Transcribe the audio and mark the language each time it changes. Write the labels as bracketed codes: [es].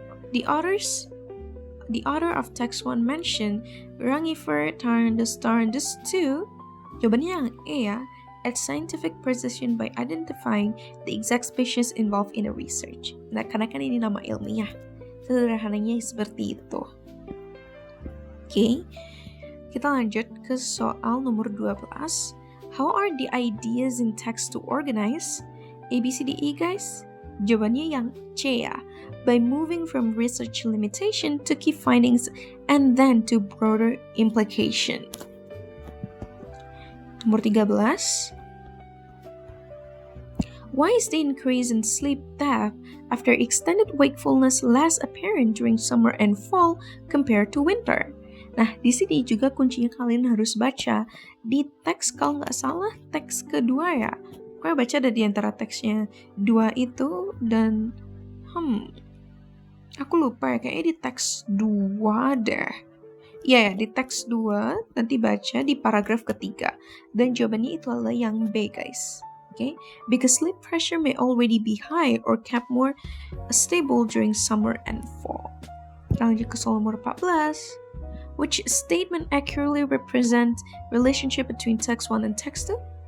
[en] The author of text 1 mentioned Rangifer Tarndus 2. [id] Jawabannya yang E ya. [en] At scientific precision by identifying the exact species involved in a research. [id] Nah, karena kan ini nama ilmiah. Sederhananya seperti itu. Oke. Kita lanjut ke soal nomor 12. [en] How are the ideas in text to organize? A, B, C, D, E guys? [id] Jawabannya yang C ya. [en] By moving from research limitation to key findings and then to broader implication. [id] Nomor 13. [en] Why is the increase in sleep depth after extended wakefulness less apparent during summer and fall compared to winter? [id] Nah, di sini juga kuncinya kalian harus baca di teks, kalau nggak salah teks kedua ya. Pokoknya baca ada di antara teksnya 2 itu dan aku lupa ya, kayaknya di teks 2 deh. Ya, di teks 2 nanti baca di paragraf ketiga. Dan jawabannya itu adalah yang B guys. [en] Okay? Because sleep pressure may already be high or kept more stable during summer and fall. [id] Kita lanjut ke soal nomor 14. [en] Which statement accurately represents relationship between text 1 and text 2?